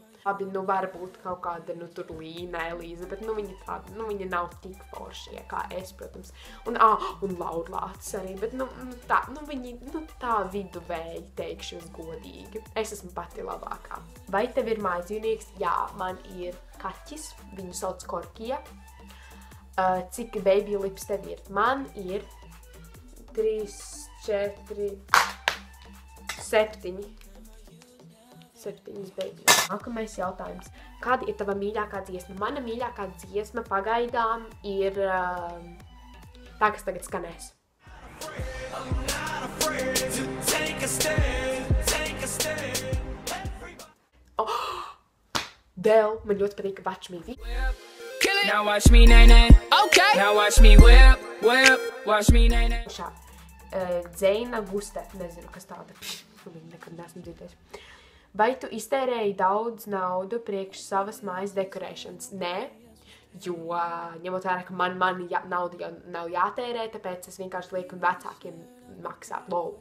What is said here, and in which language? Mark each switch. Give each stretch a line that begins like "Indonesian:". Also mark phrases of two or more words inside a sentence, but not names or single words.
Latvian: Labi, nu varbūt kaut kāda, nu tur Līna, Elīza, bet nu viņa tāda, nu viņa nav tik foršie kā es, protams. Un Laurlāts arī, bet nu tā, nu viņi, nu tā viduvēji teikšu es godīgi. Es esmu pati labākā. Vai tev ir mājdzīvnieks? Jā, man ir kaķis, viņu sauc Korkija. Cik baby lips tev ir? Man ir 3, 4, 7. 7 baby. Nākamais jautājums. Kāda ir tava mīļākā dziesma? Mana mīļākā dziesma pagaidām ir tā, kas tagad skanēs. Dēl, man ļoti patīk Watch Me.
English: Now watch me, nay. Okay. Now watch me whip. Watch me, nay.
Latvian: Dzeina Guste. Nezinu, kas tāda. Viņu nekad neesmu dzirdējuši. Vai tu iztērēji daudz naudu priekš savas mājas dekorēšanas? Nē, jo ņemot vērā, ka man nauda jau nav jātērē, tāpēc es vienkārši lieku vecākiem maksāt lovu.